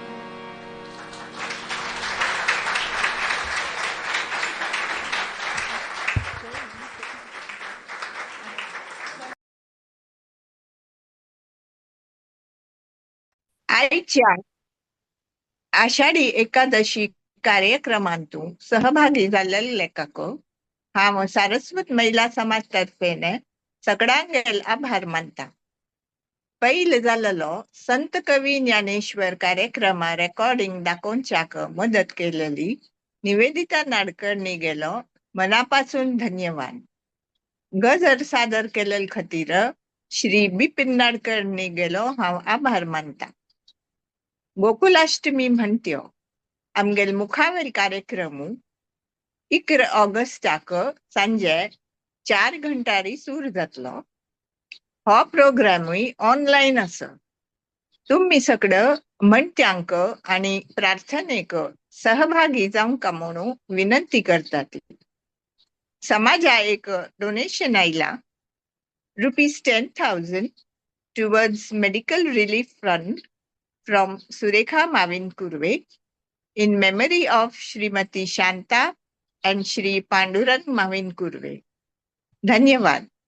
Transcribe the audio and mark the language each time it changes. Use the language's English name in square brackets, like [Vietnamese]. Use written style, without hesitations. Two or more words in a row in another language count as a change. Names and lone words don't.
[Konkani] आईच्या आषाढी एकादशी कार्यक्रमांतून सहभागी झालेले लेखक हांव सारस्वत महिला समाज तर्फेने सगळ्यांगेर आभार मानता. पयलीं जाल्लो संत कवी ज्ञानेश्वर कार्यक्रम रेकॉर्डिंग दाखोवच्याक मदत केलेली निवेदिता नाडकर्णी गेलो मनापासून धन्यवाद. गजर सादर केलेल खातीर श्री बिपिन नाडकर्णी गेलो हांव आभार मानता. गोकुलाष्टमी म्हणट्यो आमगेल मुखावेल कार्यक्रम 11 ऑगस्टाक सांजे 4 घंटारी सुरू जातलो. हो प्रोग्रामूय ऑनलायन आसा. तुम्ही सगळं म्हणट्यांक आणि प्रार्थनेक सहभागी जावंक म्हणून विनंती करतात. समाजा एक डोनेशन आयला [English] ₹10,000 towards medical relief fund from Surekha Mavin Kurve in memory of Srimati Shanta and Shri Pandurang Mavin Kurve. धन्यवाद.